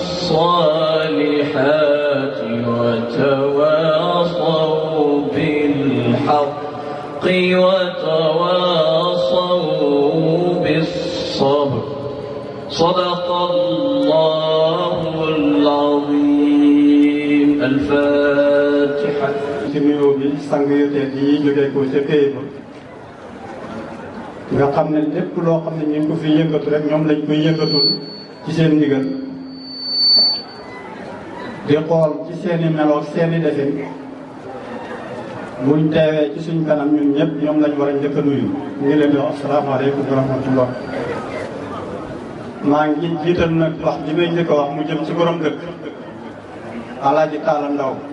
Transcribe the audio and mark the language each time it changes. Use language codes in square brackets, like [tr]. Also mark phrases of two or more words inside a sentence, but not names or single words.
[ar] الصالحات وتواصوا بالحق وتواصوا بالصبر صدق الله العظيم الفاتحة [wo] nga xam ne lépp loo xam ne ñu ngi ko fi yëngatu rek ñoom lañ koy yëngatul ci seen ndigal di xool ci seeni melo seeni defin buñ teewee ci suñ kanam ñun ñëpp ñoom lañ war a njëkk a nuyu ñu ngi leen di wax [ar] السلام عليكم ورحمة الله [wo] maa ngi jiital nag wax li may njëkk a wax mu jëm ci borom dëkk Alaaji Taala Ndaw